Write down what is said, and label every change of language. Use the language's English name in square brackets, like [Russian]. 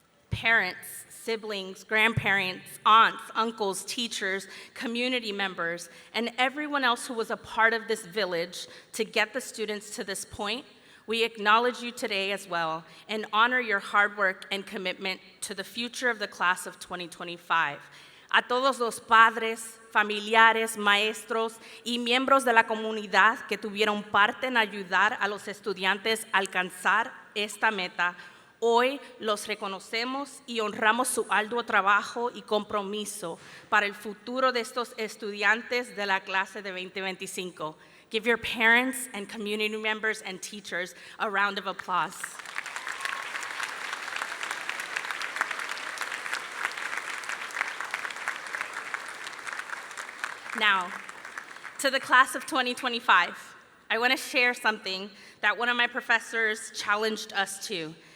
[English] Parents, siblings, grandparents, aunts, uncles, teachers, community members, and everyone else who was a part of this village to get the students to this point, we acknowledge you today as well and honor your hard work and commitment to the future of the class of 2025. [Spanish] A todos los padres, familiares, maestros y miembros de la comunidad que tuvieron parte en ayudar a los estudiantes a alcanzar esta meta, hoy los reconocemos y honramos su arduo trabajo y compromiso para el futuro de estos estudiantes de la clase de 2025. [English] Give your parents and community members and teachers a round of applause. Now, to the class of 2025, I want to share something that one of my professors challenged us to.